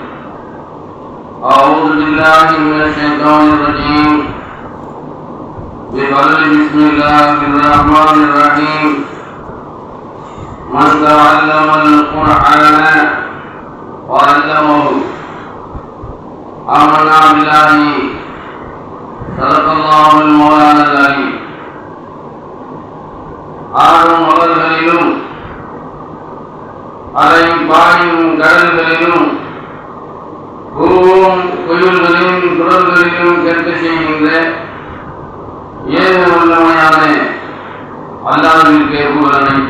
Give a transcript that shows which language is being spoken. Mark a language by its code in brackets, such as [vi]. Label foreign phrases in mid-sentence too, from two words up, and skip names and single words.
[ar] أعوذ بالله من الشيطان الرجيم بسم الله الرحمن الرحيم من تعلم القرآن وعلمه آمنا بالله صدق الله المولانا العليم [ta] ஆறும் மலர்களிலும் அலை பாயும் கடல்களிலும் கூவும் குயில்களின் குரல்களிலும் கேட்க செய்கின்ற ஏக வல்லமையான அல்லாஹ்விற்கே புகழ் அனைத்தும்.